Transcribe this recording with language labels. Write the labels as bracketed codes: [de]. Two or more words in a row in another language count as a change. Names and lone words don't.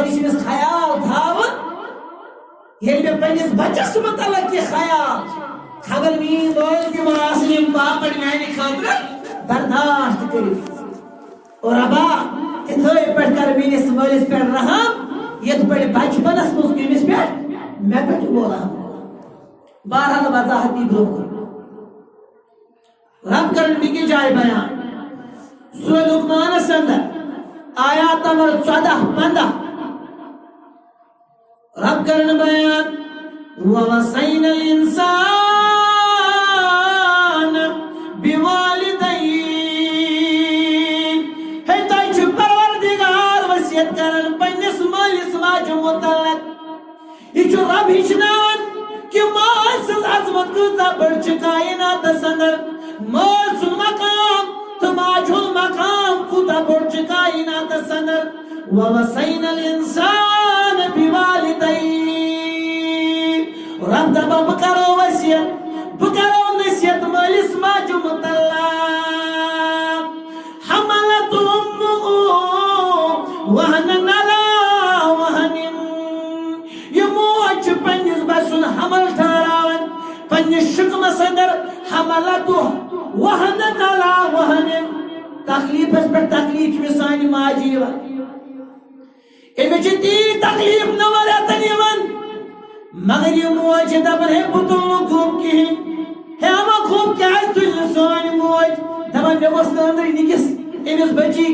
[ks] یہ چھُ أمِس خیال تھاوُن ییٚلہِ مےٚ پننِس بچس متعلق یہ خیال خبر میٲنۍ مٲلۍ تہِ ما آسن یِم باپت میانہِ خٲطرٕ برداشت کٔرِتھ اور ابا تِتھٲے پٲٹھۍ کر میٲنِس مٲلِس پٮ۪ٹھ رحم یِتھ پٲٹھۍ بچپنس منٛز أمِس پٮ۪ٹھ مےٚ پٮ۪ٹھ گوٚو رحم بہرحال وضاحت دی برونٛہہ رب کرن بیٚکہِ جایہِ بیان سورہ لقمانس اندر آیات نمبر 14-15 رب کرن بیان [ar] وَوَصَّيْنَا الْإِنسَانَ [ks] بِوَالِدَيْهِ ہے تۄہہِ چھُ پروردگار وصیت کران پننِس مذہب ہچنان کہ مال سز عظمت کۭژاہ بٔڑ چھِ کائناتس اندر مال سُنٛد مقام تہٕ ماجہِ ہُنٛد مقام کوٗتاہ بوٚڑ چھُ کائناتس اندر [ar] ووصینا الانسان بوالدیہ [ks] رب دپان بہٕ کرو وصیت بہٕ کرو نصیحت مٲلِس ماجہِ متعلق [ar] حملت امه وهنا على وهن [ks] یہ موج چھِ پننِس بچہِ سُنٛد حمل ٹھہراوان پننِس شکمس اندر [ar] حملت وهنا على وهن [ks] تکلیفس پٮ۪ٹھ تکلیف چھُ مےٚ سانہِ ماجہِ یِوان أمِس چھِ تیٖژ تکلیف 9 رٮ۪تن یِوان مگر یہ موج چھِ دپان ہے بہٕ تُلہٕ نہٕ گوٚب کِہیٖنۍ ہے اما گوٚب کیٛازِ تُلہِ نہٕ سٲنۍ موج دپان مےٚ گوٚژھ نہٕ أنٛدرٕ نِکِس أمِس بچی